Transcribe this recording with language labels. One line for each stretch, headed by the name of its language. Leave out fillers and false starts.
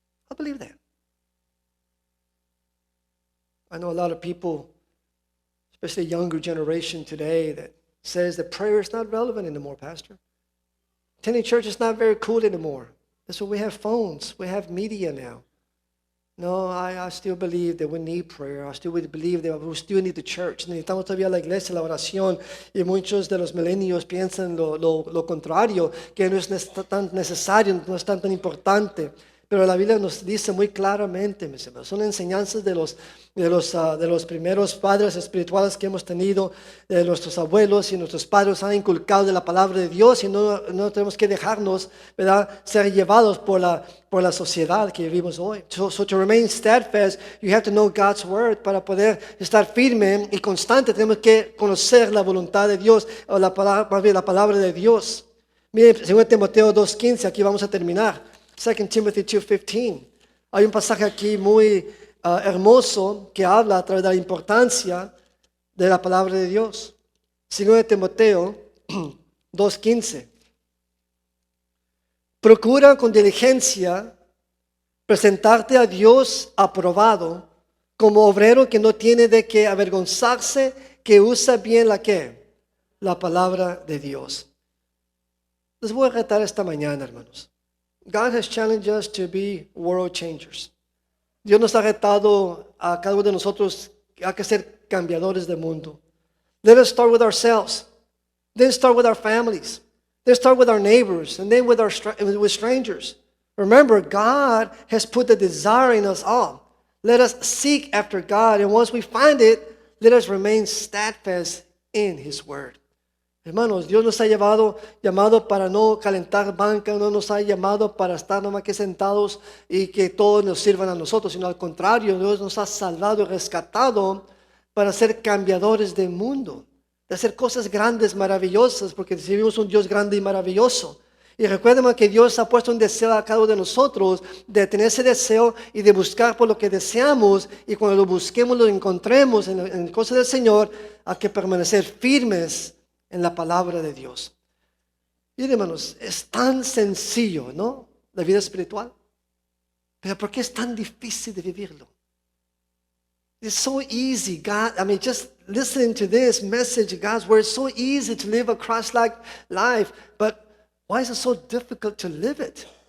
English: I believe that. I know a lot of people, especially younger generation today, that says that prayer is not relevant anymore, Pastor. Attending church is not very cool anymore. That's why we have phones. We have media now. No, I still believe that we need prayer. I still believe that we still need the church.
Spanish: Necesitamos todavía la iglesia, la oración. Y muchos de los milenios piensan lo contrario, que no es tan necesario, no es tan importante. Pero la Biblia nos dice muy claramente, mis hermanos, son enseñanzas de los primeros padres espirituales que hemos tenido, de nuestros abuelos y nuestros padres han inculcado de la palabra de Dios y no tenemos que dejarnos, ¿verdad?, ser llevados por la sociedad que vivimos hoy.
English: So to remain steadfast, you have to know God's word.
Spanish: Para poder estar firme y constante, tenemos que conocer la voluntad de Dios, o la palabra de Dios. Mire, 2 Timoteo 2:15, aquí vamos a terminar.
English: 2 Timothy 2:15.
Spanish: Hay un pasaje aquí muy hermoso que habla a través de la importancia de la palabra de Dios. 2 Timoteo 2:15. Procura con diligencia presentarte a Dios aprobado como obrero que no tiene de qué avergonzarse, que usa bien la palabra de Dios. Les voy a retar esta mañana, hermanos.
English: God has challenged us to be world changers.
Spanish: Dios nos ha retado a cada uno de nosotros a que ser cambiadores del mundo.
English: Let us start with ourselves. Then start with our families. Then start with our neighbors. And then with strangers. Remember, God has put the desire in us all. Let us seek after God. And once we find it, let us remain steadfast in His word.
Spanish: Hermanos, Dios nos ha llamado para no calentar banca, no nos ha llamado para estar nomás que sentados y que todos nos sirvan a nosotros, sino al contrario, Dios nos ha salvado y rescatado para ser cambiadores del mundo, de hacer cosas grandes, maravillosas, porque recibimos un Dios grande y maravilloso. Y recuerden que Dios ha puesto un deseo a cada uno de nosotros de tener ese deseo y de buscar por lo que deseamos. Y cuando lo busquemos, lo encontremos en cosas del Señor, hay que permanecer firmes en la palabra de Dios. Miren, hermanos, es tan sencillo, ¿no? La vida espiritual. Pero ¿por qué es tan difícil de vivirlo?
English: It's so easy, God. I mean, just listening to this message, God's word, it's so easy to live a Christ-like life. But why is it so difficult to live it?